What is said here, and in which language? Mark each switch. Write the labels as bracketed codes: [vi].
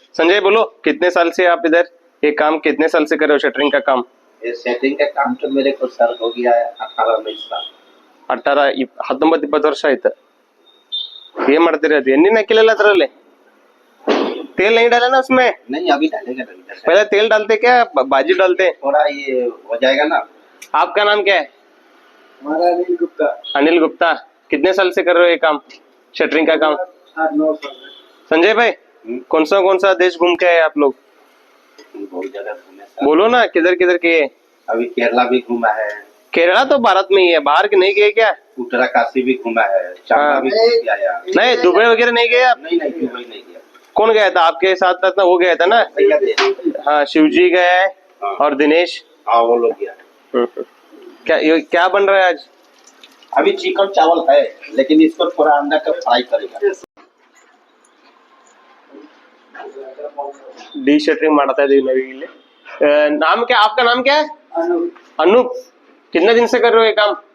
[hi] संजय बोलो, कितने साल से आप इधर ये काम कितने साल से कर रहे हो, शटरिंग का काम? ये सेटिंग का काम तो मेरे को सर हो गया है 18-19 साल। [kn] 19-20 ವರ್ಷ ಆಯ್ತು. ಏನ್ ಮಾಡ್ತೀರಿ ಅದು ಎಣ್ಣೆ ಹಾಕಿಲ್ಲ ಅದ್ರಲ್ಲಿ? [hi] तेल नहीं डाला ना उसमें? नहीं अभी डालेगा नहीं सर। पहले तेल डालते क्या बाजी डालते? थोड़ा ये हो जाएगा ना। आपका नाम क्या है? हमारा अनिल गुप्ता। अनिल गुप्ता। कितने साल से कर रहे हो ये काम, शटरिंग का काम? 8-9 साल। संजय भाई, कौन सा देश घूम के आए आप लोग? बहुत जगह घूमे सर। बोलो ना, किधर किधर के? अभी केरला भी घूमा है, केरला तो भारत में ही है, बाहर के नहीं गए क्या? उत्तराकाशी भी घूमा है, चांदा भी घूम के आया। नहीं, दुबई वगैरह नहीं गए आप? नहीं नहीं दुबई नहीं गया। कौन गया था आपके साथ? था वो गया था ना? भैया थे। हाँ, शिवजी गए और दिनेश। हाँ वो लोग गया। क्या बन रहा है आज? अभी चिकन चावल है, लेकिन इसको थोड़ा अंडा का फ्राई करेगा। [kn] डी शटरिंग ಮಾಡ್ತಾ ಇದೀವಿ ನಾವು ಇಲ್ಲಿ. [hi] नाम क्या, आपका नाम क्या है? अनूप। कितने दिन से कर रहे हो ये काम?